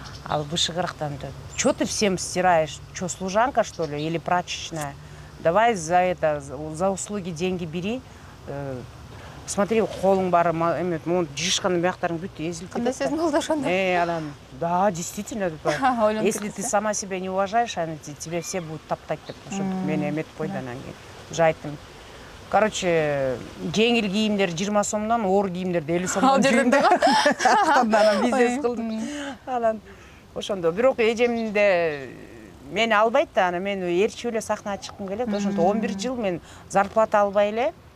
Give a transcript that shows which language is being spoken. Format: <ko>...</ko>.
<ky>Ал вышегырыктан:</ky> <ru>"Чё ты всем стираешь? Чё, служанка, что ли, или прачечная? Давай за услуги деньги бери. Смотри,</ru> <ky>колуң баары эме, жишканын бияктарың бүт эзилип кетет." Кандай сезим болду ошондо? Анан,</ky> <ru>да, действительно, если ты сама себя не уважаешь, тебе все будут топтать</ru> <ky>деп, ошо мени эметип койду. Анан кийин уже айттым. Короче, жеңил кийимдер 20 сомдон, оор кийимдерди 50 сомдон жуйм да. Анан бизнес кылдым. Анан ошондо бирок эжемде мени албайт да, анан мен ээрчип эле сахнага чыккым келет. Ошондо 11 жыл мен зарплата албай эле,</ky>